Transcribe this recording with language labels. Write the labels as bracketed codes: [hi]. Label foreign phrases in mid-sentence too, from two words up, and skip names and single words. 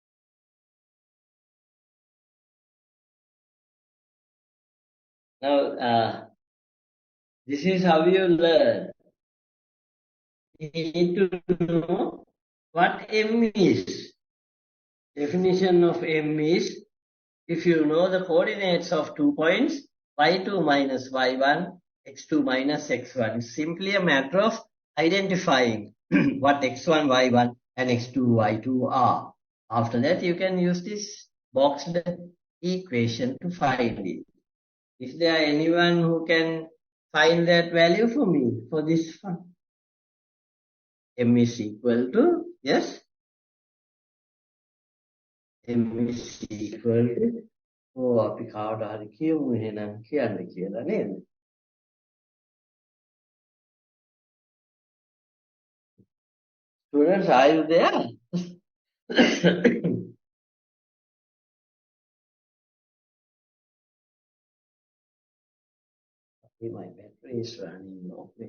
[en] Now, this is how you learn. You need to know what M is. Definition of M is, if you know the coordinates of 2 points, y2 minus y1, x2 minus x1, it's simply a matter of identifying what x1, y1 and x2, y2 are. After that, you can use this boxed equation to find it. Is there anyone who can find that value for me for this one? M is equal to, yes? M is equal to, [si] අපි කාට හරි කියමු එහෙනම් කියන්න කියලා නේද? [en] Students, are you there? My battery is running low.